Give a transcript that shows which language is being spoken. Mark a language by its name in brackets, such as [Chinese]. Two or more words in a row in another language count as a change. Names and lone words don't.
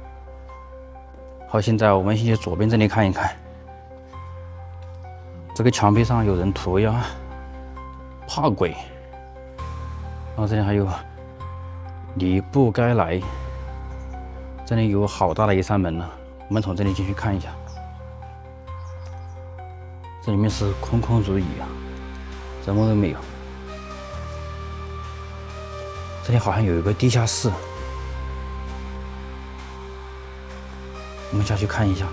[Chinese] 好，現在我們先去左邊這裡看一看。這個牆壁上有人塗鴉，怕鬼。然後這裡還有你不該來。這裡有好大的一扇門呢，我們從這裡進去看一下。這裡面是空空如也啊，什麼都沒有。這裡好像有一個地下室，我們下去看一下。